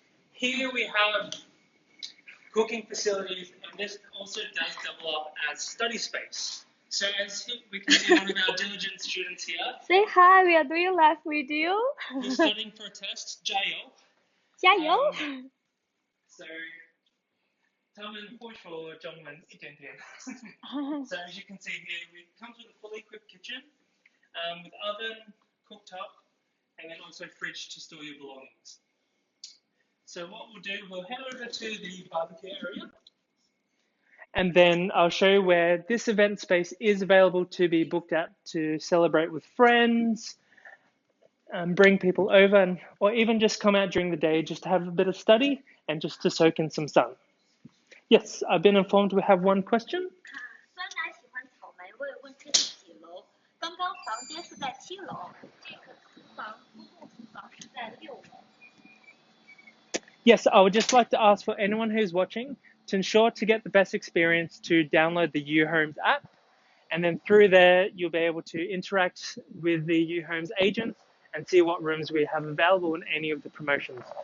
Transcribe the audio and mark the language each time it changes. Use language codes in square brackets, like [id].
[en] here we have cooking facilities, and this also does double up as study space. So as we can see one of our diligent students here. Say hi, we are doing live video. Who's studying for a test, Jayo. [zh] 加油 So 他们会说中文一点点. [en] So as you can see here, it comes with a fully equipped kitchen, with oven, cooktop, and then also fridge to store your belongings. So what we'll do, we'll head over to the barbecue area. And then I'll show you where this event space is available to be booked at to celebrate with friends, bring people over, or even just come out during the day just to have a bit of study and just to soak in some sun. Yes, I've been informed we have one question. [zh] 酸奶喜欢草莓味，问这是几楼？刚刚房间是在7楼，这个厨房公共厨房是在6楼。 [en] Yes, I would just like to ask for anyone who's watching to ensure to get the best experience to download the uhomes app, and then through there you'll be able to interact with the uhomes agents and see what rooms we have available in any of the promotions.